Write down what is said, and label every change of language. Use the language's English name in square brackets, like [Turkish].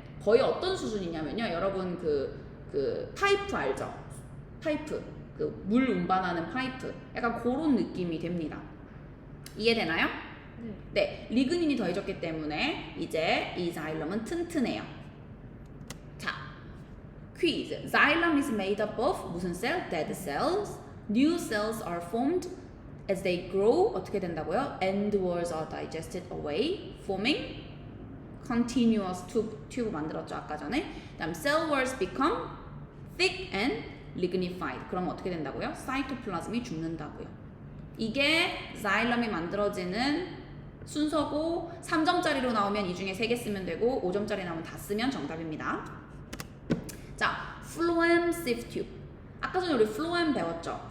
[Korean] 거의 어떤 수준이냐면요. 여러분 그 파이프 알죠? 파이프, 그 물 운반하는 파이프. 약간 그런 느낌이 됩니다. 이해되나요? 네, 리그닌이 더해졌기 때문에 이제 이 자일럼은 튼튼해요. 자, 퀴즈. [English] Xylem is made up of [Korean] 무슨 셀? [English] Dead cells. New cells are formed as they grow. [Korean] 어떻게 된다고요? [English] End walls are digested away, forming continuous tube [Korean] 만들었죠 아까 전에. 그다음 [English] cell walls become thick and lignified. [Korean] 그럼 어떻게 된다고요? 사이토플라즘이 죽는다고요. 이게 자일럼이 만들어지는 순서고 3점짜리로 나오면 이 중에 3개 쓰면 되고 5점짜리 나오면 다 쓰면 정답입니다. 자, 플로엠 sieve tube. 아까 전에 우리 플로엠 배웠죠?